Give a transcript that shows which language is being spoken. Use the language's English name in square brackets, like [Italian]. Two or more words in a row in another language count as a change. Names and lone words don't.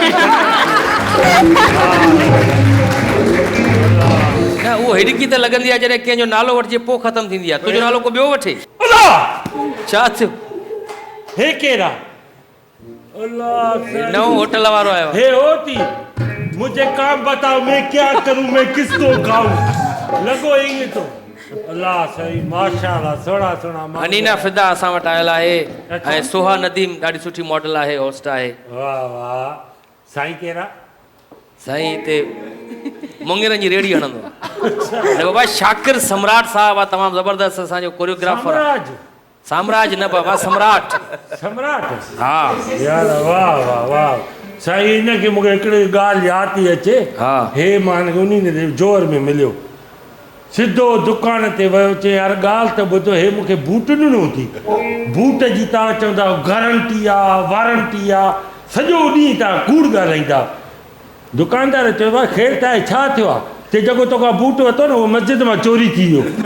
[Sindhi] न उहो हिरकी त लॻंदी आहे जॾहिं कंहिंजो नालो वठिजे पोइ ख़तम थींदी आहे तुंहिंजो नालो को ॿियो वठे अल्लाह छा थियो हे केरा अल्लाह नओं होटल वारो आयो आहे हे [Urdu] ہوتی مجھے کام بتاؤ میں کیا کروں میں کس کو کھاؤں [Sindhi] लगो ईअं तो अल्लाह सही माशाअल्लाह सोना सोना अनीना फिदा असां वटि आयल आहे ऐं सोहा नदीम ॾाढी सुठी मॉडल आहे होस्ट आहे वाह वाह साईं केरा साईं हिते मुंगेरनि जी रेड़ी हणंदो आहे अरे बाबा शाकिर सम्राट साहब आहे तमामु ज़बरदस्त असांजो कोरियोग्राफर आहे साम्राज साम्राज न बाबा सम्राट सम्राट हा यार वाह वाह वाह साईं इनखे मूंखे हिकिड़ी ॻाल्हि यादि थी अचे हा। हे मां उन जोर में मिलियो सिधो दुकान ते वियो चई यार ॻाल्हि त ॿुधो हे मूंखे बूट ॾिनो थी बूट जी तव्हां चवंदा गारंटी आहे वारंटी आहे सॼो ॾींहुं तव्हां कूड़ ॻाल्हाईंदा दुकानदार चयो आहे ख़ैर त आहे छा थियो आहे ते जेको तोखां बूट वरितो न उहो मस्जिद मां चोरी थी वियो